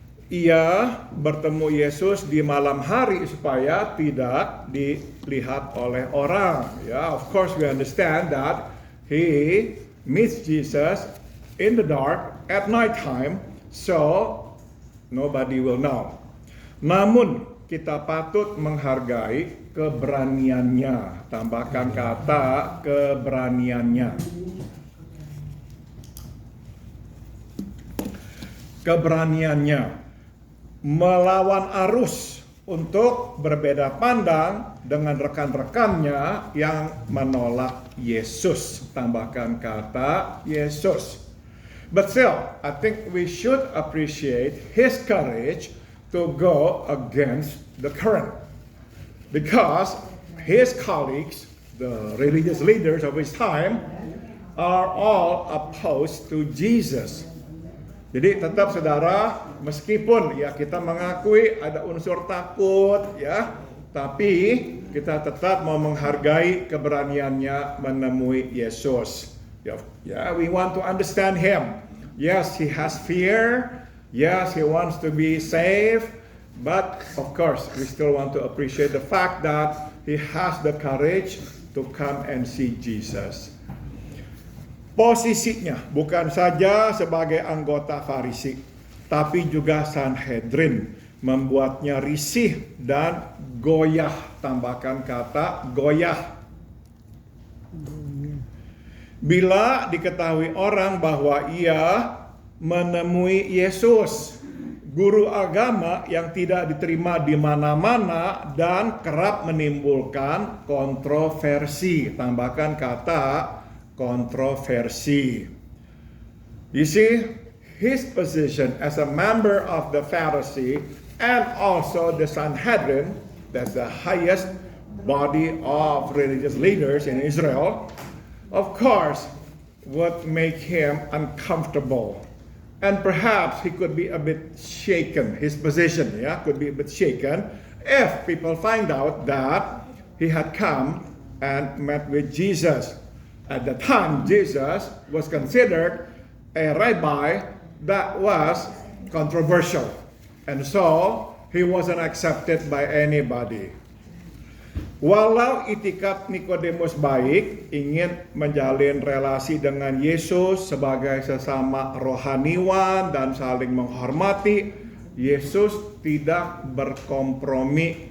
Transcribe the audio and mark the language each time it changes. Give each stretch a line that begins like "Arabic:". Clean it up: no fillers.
Indonesian: Ia bertemu Yesus di malam hari supaya tidak dilihat oleh orang.
English: Of course, we understand that he meets Jesus in the dark at night time, so nobody will know.
Indonesian: Namun kita patut menghargai keberaniannya. Tambahkan kata keberaniannya. Keberaniannya melawan arus untuk berbeda pandang dengan rekan-rekannya yang menolak Yesus. Tambahkan kata Yesus.
English: But still, I think we should appreciate his courage to go against the current. Because his colleagues the religious leaders of his time, are all opposed to Jesus.
Indonesian: Jadi tetap saudara, meskipun ya kita mengakui ada unsur takut ya, tapi kita tetap mau menghargai keberaniannya menemui Yesus.
English: Ya, we want to understand him. Yes, he has fear. Yes, he wants to be saved. But of course, we still want to appreciate the fact that he has the courage to come and see Jesus.
Indonesian: Posisinya bukan saja sebagai anggota Farisi, tapi juga Sanhedrin, membuatnya risih dan goyah. Tambahkan kata goyah. Bila diketahui orang bahwa ia menemui Yesus, guru agama yang tidak diterima di mana-mana dan kerap menimbulkan kontroversi. Tambahkan kata kontroversi.
English: You see, his position as a member of the Pharisee and also the Sanhedrin, that's the highest body of religious leaders in Israel, of course, would make him uncomfortable. And perhaps he could be a bit shaken, his position, could be a bit shaken if people find out that he had come and met with Jesus. At the time, Jesus was considered a rabbi that was controversial. And so, he wasn't accepted by anybody.
Indonesian: Walau itikat Nikodemus baik, ingin menjalin relasi dengan Yesus sebagai sesama rohaniwan dan saling menghormati, Yesus tidak berkompromi.